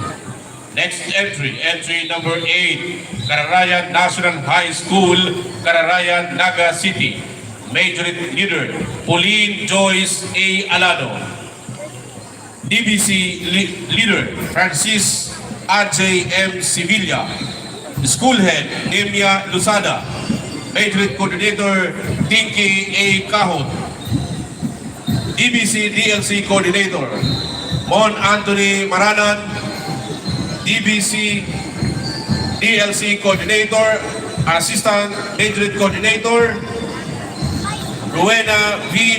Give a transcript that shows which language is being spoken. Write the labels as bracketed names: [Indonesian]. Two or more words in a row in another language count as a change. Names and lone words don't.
[English] Next entry, entry number 8, Cararayan National High School, Cararayan, Naga City. Major Leader, Pauline Joyce A. Alano. DBC Leader, Francis A.J. M. Sevilla. School Head, Nemia Lusada. Major Coordinator, Dinky A. Kahon. DBC DLC Coordinator, Mon Anthony Maranan. DBC DLC Coordinator, Assistant Major Coordinator, Rowena V.